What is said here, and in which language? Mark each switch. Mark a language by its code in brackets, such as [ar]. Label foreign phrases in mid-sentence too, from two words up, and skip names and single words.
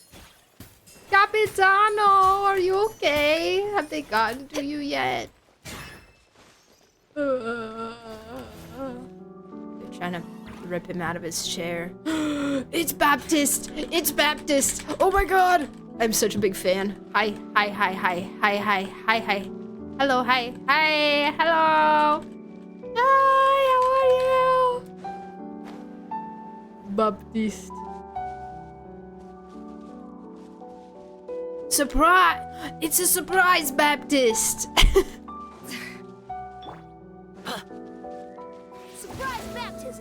[en] Capitano, are you okay? Have they gotten to you yet? They're trying to rip him out of his chair. It's Baptist! It's Baptist! Oh my god! I'm such a big fan. Hi, hi, hi, hi, hi, hi, hi, hi. Hello, hi, hi, hello! Hi, how are you? Baptist. Surprise! It's a surprise, Baptist! Surprise baptism!